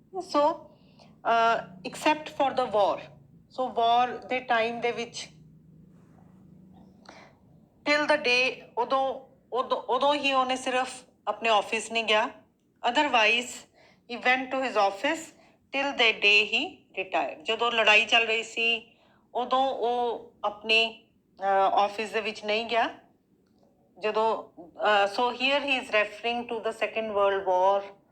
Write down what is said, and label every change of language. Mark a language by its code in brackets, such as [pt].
[en] So, except for the war. So, war ਦੇ time ਦੇ ਵਿੱਚ till the day, [pa] ਉਦੋਂ ਹੀ ਉਹਨੇ ਸਿਰਫ ਆਪਣੇ ਆਫਿਸ ਨਹੀਂ ਗਿਆ, [en] otherwise he went to his office till the day he retired. [pa] ਜਦੋਂ ਲੜਾਈ ਚੱਲ ਰਹੀ ਸੀ ਉਦੋਂ ਉਹ ਆਪਣੇ ਆਫਿਸ ਦੇ ਵਿੱਚ ਨਹੀਂ ਗਿਆ। [en] ਜਦੋਂ so here he is referring to the Second World War.